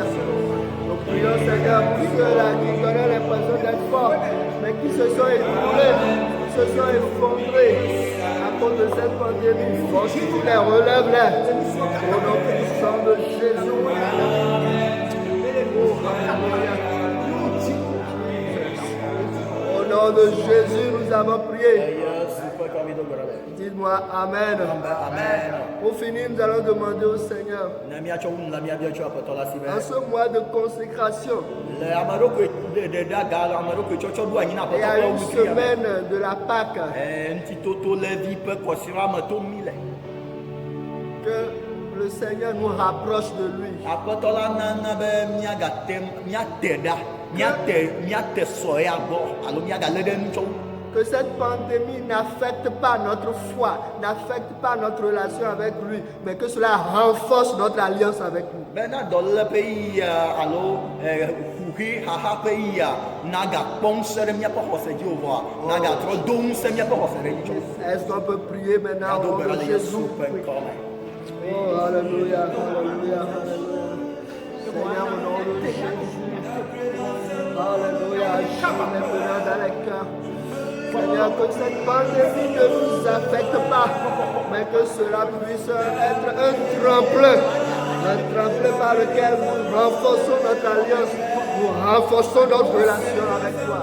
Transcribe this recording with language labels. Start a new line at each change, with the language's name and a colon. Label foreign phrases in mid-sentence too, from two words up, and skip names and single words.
French: Nous prions, Seigneur, pour ceux-là qui donnaient l'impression d'être forts, mais qui se sont écroulés, qui se sont effondrés à cause de cette pandémie. Fortifie-les, relève-les. Au nom puissant de Jésus. Oh, alléluia. Au nom de Jésus, nous avons prié.
Ewe: Yesu ƒe kɔ mido gbe ɖa le.
French: Dites-moi Amen. Amen. Pour finir, nous allons demander au Seigneur,
Ewe: Ne míatsɔ wu nu le míabe tso aƒetɔ la si be.
French: en ce mois de consécration,
Ewe: Le ame ɖokui ɖe ga ame ɖokui tsɔtsɔ ɖo anyi na
French: il y
Ewe: aƒetɔ
French: a
Ewe: ƒe
French: une
Ewe: wutri ya me.
French: semaine de la Pâque,
Ewe: Ŋutitoto levi ƒe kɔsira me tom mi le.
French: que le Seigneur nous rapproche de lui.
Ewe: Aƒetɔ la nana be míate ɖa, míate sɔ ya gbɔ alo míagalé ɖe nu tsɔ wu.
French: Que cette pandémie n'affecte pas notre foi, n'affecte pas notre relation avec lui, mais que cela renforce notre alliance avec lui.
Ewe: Bena dɔléle ƒe yia alo ƒuƒi xaxa ƒe yia nagakpɔ ŋusẽ ɖe míaƒe xɔse dzi o vɔa nagatrɔ do ŋusẽ míaƒe xɔse ɖe dzi tsɔ.
French: Est-ce qu'on peut prier maintenant
Ewe: Míado
French: au
Ewe: gbe
French: nom
Ewe: ɖa
French: de
Ewe: le Yesu
French: Jésus?
Ewe: ƒe ŋkɔ me.
French: Oh, alléluia, alléluia, alléluia. Seigneur, au nom de Jésus. Alléluia, agis maintenant dans les cœurs. Seigneur, que cette pandémie ne nous affecte pas, mais que cela puisse être un tremplin par lequel nous renforçons notre alliance, nous renforçons notre relation avec toi.